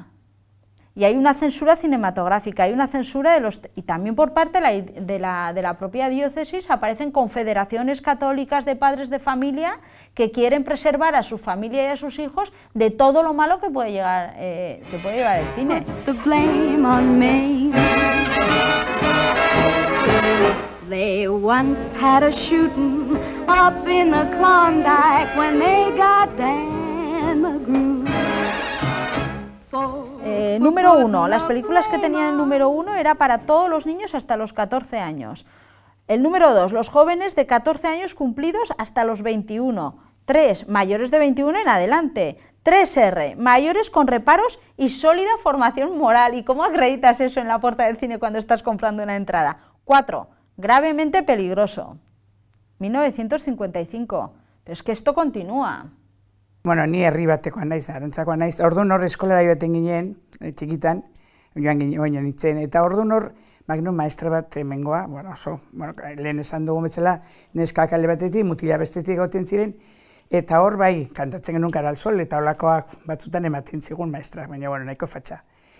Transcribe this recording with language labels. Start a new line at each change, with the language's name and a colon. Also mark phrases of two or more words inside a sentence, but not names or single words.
Spanish: Y hay una censura cinematográfica, hay una censura y también por parte de la propia diócesis aparecen confederaciones católicas de padres de familia que quieren preservar a su familia y a sus hijos de todo lo malo que puede llevar el cine.
English: They once had a shooting up in the Klondike when they got Dan McGrew.
Spanish: Número 1. Las películas que tenían el número 1 era para todos los niños hasta los 14 años. El número 2. Los jóvenes de 14 años cumplidos hasta los 21. 3. Mayores de 21 en adelante. 3R. Mayores con reparos y sólida formación moral. ¿Y cómo acreditas eso en la puerta del cine cuando estás comprando una entrada? 4. Gravemente peligroso. 1955. Pero es que esto continúa.
Basque: Bueno, ni herri batekoa naiz, Arantzakoa naiz. Orduan hor eskolara joaten ginen, txikitan, joan nintzen, eta orduan hor Magnum maestra bat hemengoa, bueno, lehen esan dugu bezala, neskak alde batetik, mutila bestetik egoten ziren, eta hor bai, kantatzen genuen Cara al Sol, eta holakoak batzutan ematen zigun maestra, baina bueno, nahiko fatxa.